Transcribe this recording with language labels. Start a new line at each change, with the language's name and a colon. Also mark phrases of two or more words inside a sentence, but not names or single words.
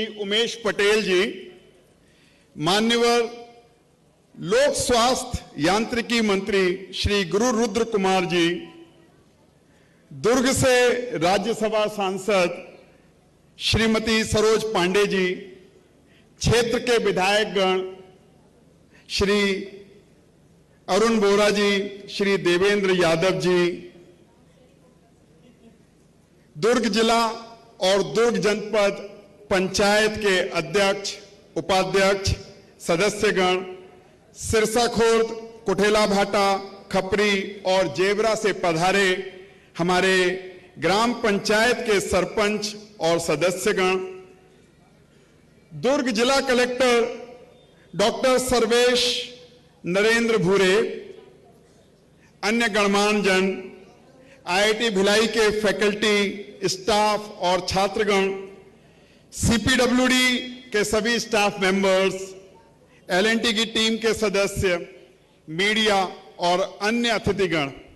Hindi: उमेश पटेल जी, मान्यवर लोक स्वास्थ्य यांत्रिकी मंत्री श्री गुरु रुद्र कुमार जी, दुर्ग से राज्यसभा सांसद श्रीमती सरोज पांडे जी, क्षेत्र के विधायकगण श्री अरुण बोरा जी, श्री देवेंद्र यादव जी, दुर्ग जिला और दुर्ग जनपद पंचायत के अध्यक्ष उपाध्यक्ष सदस्यगण, सिरसा खुर्द, कुठेला भाटा, खपरी और जेवरा से पधारे हमारे ग्राम पंचायत के सरपंच और सदस्यगण, दुर्ग जिला कलेक्टर डॉक्टर सर्वेश नरेंद्र भूरे, अन्य गणमान्य जन, आईआईटी भिलाई के
English: faculty staff
Hindi: और छात्रगण, सीपीडब्ल्यूडी के सभी
English: staff members,
Hindi: एलएनटी की टीम के सदस्य, मीडिया और अन्य अतिथिगण।